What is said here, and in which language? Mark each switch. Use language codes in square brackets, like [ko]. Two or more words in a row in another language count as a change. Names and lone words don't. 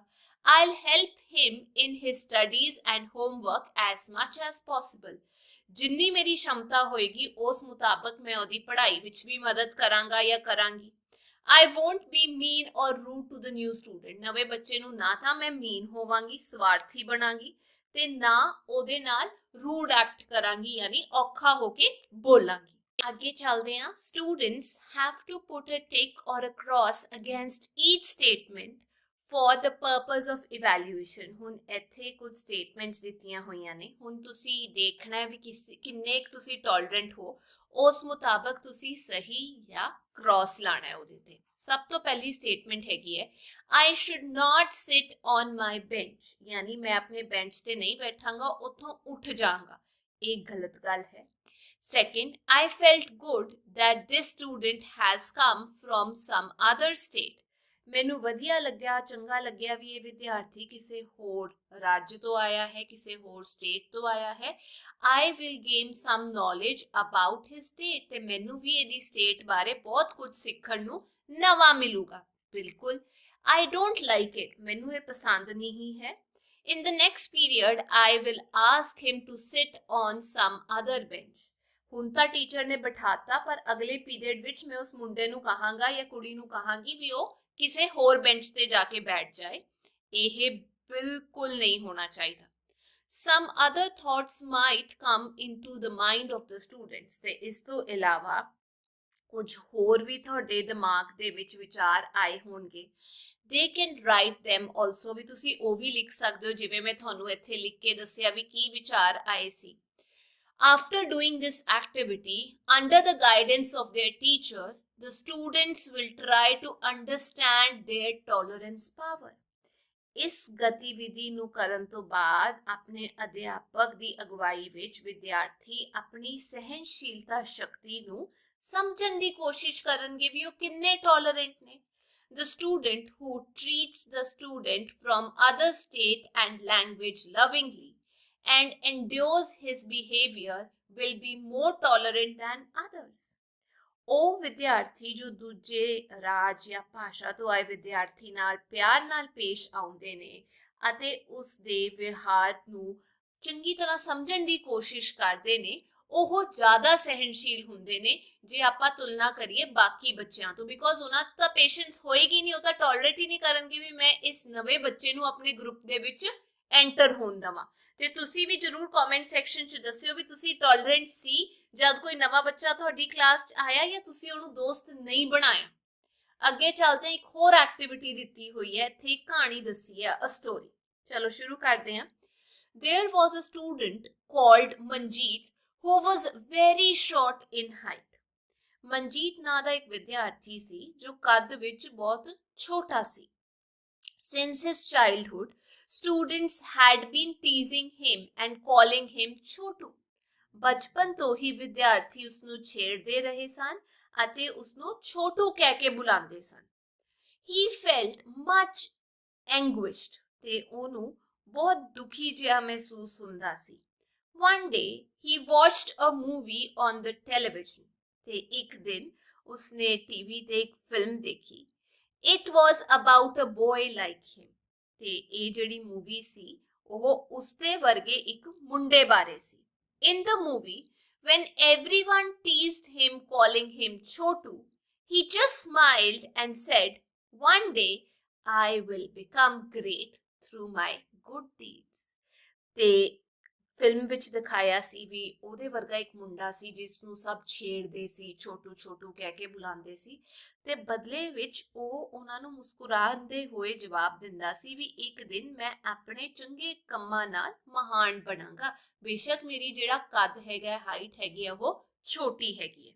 [en] I'll help him in his studies and homework as much as possible. [pa] ਜਿੰਨੀ ਮੇਰੀ ਸ਼ਮਤਾ ਹੋਏਗੀ ਉਸ ਮੁਤਾਬਕ ਮੈਂ ਉਹਦੀ ਪੜ੍ਹਾਈ ਵਿੱਚ ਵੀ ਮਦਦ ਕਰਾਂਗਾ ਜਾਂ ਕਰਾਂਗੀ. [en] I won't be mean or rude to the new student. [pa] ਨਵੇਂ ਬੱਚੇ ਨੂੰ ਨਾ ਤਾਂ ਮੈਂ ਮੀਨ ਹੋਵਾਂਗੀ, ਸਵਾਰਥੀ ਬਣਾਂਗੀ ਤੇ ਨਾ ਉਹਦੇ ਨਾਲ [en] rude act [pa] ਕਰਾਂਗੀ, ਯਾਨੀ ਔਖਾ ਹੋ ਕੇ ਬੋਲਾਂਗੀ. ਅੱਗੇ ਚੱਲਦੇ ਹਾਂ. [en] Students have to put a tick or a cross against each statement for the purpose of evaluation. [pa] ਹੁਣ ਇੱਥੇ ਕੁਝ ਸਟੇਟਮੈਂਟਸ ਦਿੱਤੀਆਂ ਹੋਈਆਂ ਨੇ. ਹੁਣ ਤੁਸੀਂ ਦੇਖਣਾ ਹੈ ਵੀ ਕਿੰਨੇ ਤੁਸੀਂ ਟੋਲਰੈਂਟ ਹੋ, ਉਸ ਮੁਤਾਬਕ ਤੁਸੀਂ ਸਹੀ ਜਾਂ ਕ੍ਰਾਸ ਲਾਣਾ ਹੈ ਉਹਦੇ ਤੇ. ਸਭ ਤੋਂ ਪਹਿਲੀ ਸਟੇਟਮੈਂਟ ਹੈਗੀ ਹੈ [en] I should not sit on my bench. [pa] ਯਾਨੀ ਮੈਂ ਆਪਣੇ ਬੈਂਚ ਤੇ ਨਹੀਂ ਬੈਠਾਂਗਾ, ਉੱਥੋਂ ਉੱਠ ਜਾਵਾਂਗਾ. ਇਹ ਗਲਤ ਗੱਲ ਹੈ. [en] Second, I felt good that this student has come from some other state. [pa] ਮੈਨੂੰ ਵਧੀਆ ਲੱਗਿਆ, ਚੰਗਾ ਲੱਗਿਆ ਵੀ ਇਹ ਵਿਦਿਆਰਥੀ ਕਿਸੇ ਹੋਰ ਰਾਜ ਤੋਂ ਆਇਆ ਹੈ, ਕਿਸੇ ਹੋਰ ਸਟੇਟ ਤੋਂ ਆਇਆ ਹੈ. [en] I will gain some knowledge about his state. [pa] ਤੇ ਮੈਨੂੰ ਵੀ ਇਹਦੀ ਸਟੇਟ ਬਾਰੇ ਬਹੁਤ ਕੁਝ ਸਿੱਖਣ ਨੂੰ ਨਵਾਂ ਮਿਲੂਗਾ. ਬਿਲਕੁਲ. [en] I don't like it. [pa] ਮੈਨੂੰ ਇਹ ਪਸੰਦ ਨਹੀਂ ਹੈ. [en] In the next period, I will ask him to sit on some other bench. [pa] ਹੁਣ ਤਾਂ ਟੀਚਰ ਨੇ ਬਿਠਾਤਾ, ਪਰ ਅਗਲੇ ਪੀਰੀਅਡ ਵਿੱਚ ਮੈਂ ਉਸ ਮੁੰਡੇ ਨੂੰ ਕਹਾਂਗਾ ਜਾਂ ਕੁੜੀ ਨੂੰ ਕਹਾਂਗੀ ਵੀ ਉਹ ਕਿਸੇ ਹੋਰ ਬੈਂਚ ਤੇ ਜਾ ਕੇ ਬੈਠ ਜਾਏ। ਇਹ ਬਿਲਕੁਲ ਨਹੀਂ ਹੋਣਾ ਚਾਹੀਦਾ। [en] Some other thoughts might come into the mind of the students, [pa] ਤੇ ਇਸ ਤੋਂ ਇਲਾਵਾ ਕੁਝ ਹੋਰ ਵੀ ਤੁਹਾਡੇ ਦਿਮਾਗ ਦੇ ਵਿੱਚ ਵਿਚਾਰ ਆਏ ਹੋਣਗੇ। [en] They can write them also, [pa] ਵੀ ਤੁਸੀਂ ਉਹ ਵੀ ਲਿਖ ਸਕਦੇ ਹੋ ਜਿਵੇਂ ਮੈਂ ਤੁਹਾਨੂੰ ਇੱਥੇ ਲਿਖ ਕੇ ਦੱਸਿਆ ਵੀ ਕੀ ਵਿਚਾਰ ਆਏ ਸੀ। [en] After doing this activity, under the guidance of their teacher, the students will try to understand their tolerance power. [pa] ਇਸ ਗਤੀਵਿਧੀ ਨੂੰ ਕਰਨ ਤੋਂ ਬਾਅਦ ਆਪਣੇ ਅਧਿਆਪਕ ਦੀ ਅਗਵਾਈ ਵਿੱਚ ਵਿਦਿਆਰਥੀ ਆਪਣੀ ਸਹਿਨਸ਼ੀਲਤਾ ਸ਼ਕਤੀ ਨੂੰ ਸਮਝਣ ਦੀ ਕੋਸ਼ਿਸ਼ ਕਰਨਗੇ ਵੀ ਉਹ ਕਿੰਨੇ ਟੋਲਰੈਂਟ ਨੇ। [en] The student who treats the student from other state and language lovingly and endures his behavior will be more tolerant than others. [pa] ਉਹ ਵਿਦਿਆਰਥੀ ਜੋ ਦੂਜੇ ਰਾਜ ਜਾਂ ਭਾਸ਼ਾ ਤੋਂ ਆਏ ਵਿਦਿਆਰਥੀ ਨਾਲ ਪਿਆਰ ਨਾਲ ਪੇਸ਼ ਆਉਂਦੇ ਨੇ ਅਤੇ ਉਸ ਦੇ ਵਿਵਹਾਰ ਨੂੰ ਚੰਗੀ ਤਰ੍ਹਾਂ ਸਮਝਣ ਦੀ ਕੋਸ਼ਿਸ਼ ਕਰਦੇ ਨੇ, ਉਹ ਜ਼ਿਆਦਾ ਸਹਿਨਸ਼ੀਲ ਹੁੰਦੇ ਨੇ ਜੇ ਆਪਾਂ ਤੁਲਨਾ ਕਰੀਏ ਬਾਕੀ ਬੱਚਿਆਂ ਤੋਂ। ਬਿਕੋਜ਼ ਉਹਨਾਂ ਤਾਂ ਪੇਸ਼ੈਂਸ ਹੋਏਗੀ ਨਹੀਂ, ਉਹ ਤਾਂ ਟੋਲਰੇਟ ਹੀ ਨਹੀਂ ਕਰਨਗੇ ਵੀ ਮੈਂ ਇਸ ਨਵੇਂ ਬੱਚੇ ਨੂੰ ਆਪਣੇ ਗਰੁੱਪ ਦੇ ਵਿੱਚ ਐਂਟਰ ਹੋਣ ਦੇਵਾਂ। ਤੇ ਤੁਸੀਂ ਵੀ ਜ਼ਰੂਰ [en] comment section [pa] 'ਚ ਦੱਸਿਓ ਵੀ ਤੁਸੀਂ ਟੋਲਰੈਂਟ ਸੀ ਜਦ ਕੋਈ ਨਵਾਂ ਬੱਚਾ ਤੁਹਾਡੀ ਕਲਾਸ 'ਚ ਆਇਆ ਜਾਂ ਤੁਸੀਂ ਉਹਨੂੰ ਦੋਸਤ ਨਹੀਂ ਬਣਾਇਆ। ਅੱਗੇ ਚੱਲਦੇ ਇੱਕ ਹੋਰ ਐਕਟੀਵਿਟੀ ਦਿੱਤੀ ਹੋਈ ਹੈ, ਇੱਥੇ ਇੱਕ ਕਹਾਣੀ ਦੱਸੀ ਹੈ, [en] a story. [pa] ਚਲੋ ਸ਼ੁਰੂ ਕਰਦੇ ਹਾਂ। [en] There was a student called Manjeet who was very short in height. [pa] ਮਨਜੀਤ ਨਾਂ ਦਾ ਇੱਕ ਵਿਦਿਆਰਥੀ ਸੀ ਜੋ ਕੱਦ ਵਿੱਚ ਬਹੁਤ ਛੋਟਾ ਸੀ। [en] Since his childhood, students had been teasing him and calling him Chotu. [pa] ਬਚਪਨ ਤੋਂ ਹੀ ਵਿਦਿਆਰਥੀ ਉਸ ਨੂੰ ਛੇੜਦੇ ਰਹੇ ਸਨ ਅਤੇ ਉਸ ਨੂੰ ਛੋਟੂ ਕਹਿ ਕੇ ਬੁਲਾਉਂਦੇ ਸਨ। [en] He felt much anguished, [pa] ਤੇ ਉਹਨੂੰ ਬਹੁਤ ਦੁਖੀ ਜਿਹਾ ਮਹਿਸੂਸ ਹੁੰਦਾ ਸੀ। [en] One day he watched a movie on the television. [pa] ਤੇ ਇੱਕ ਦਿਨ ਉਸਨੇ ਟੀਵੀ ਤੇ ਇੱਕ ਫਿਲਮ ਦੇਖੀ। [en] It was about a boy like him. [pa] ਤੇ ਇਹ ਜਿਹੜੀ ਮੂਵੀ ਸੀ ਉਹ ਉਸਦੇ ਵਰਗੇ ਇੱਕ ਮੁੰਡੇ ਬਾਰੇ ਸੀ। [en] In the movie, when everyone teased him calling him Chotu, he just smiled and said, "One day I will become great through my good deeds." [pa] ਤੇ ਫਿਲਮ ਵਿੱਚ ਦਿਖਾਇਆ ਸੀ ਵੀ ਉਹਦੇ ਵਰਗਾ ਇੱਕ ਮੁੰਡਾ ਸੀ ਜਿਸ ਨੂੰ ਸਭ ਛੇੜਦੇ ਸੀ, ਛੋਟੂ ਛੋਟੂ ਕਹਿ ਕੇ ਬੁਲਾਉਂਦੇ ਸੀ, ਤੇ ਬਦਲੇ ਵਿੱਚ ਉਹ ਉਹਨਾਂ ਨੂੰ ਮੁਸਕਰਾਉਂਦੇ ਹੋਏ ਜਵਾਬ ਦਿੰਦਾ ਸੀ ਵੀ ਇੱਕ ਦਿਨ ਮੈਂ ਆਪਣੇ ਚੰਗੇ ਕੰਮਾਂ ਨਾਲ ਮਹਾਨ ਬਣਾਂਗਾ, ਬੇਸ਼ੱਕ ਮੇਰੀ ਜਿਹੜਾ ਕੱਦ ਹੈਗਾ, ਹਾਈਟ ਹੈਗੀ ਆ, ਉਹ ਛੋਟੀ ਹੈਗੀ ਹੈ।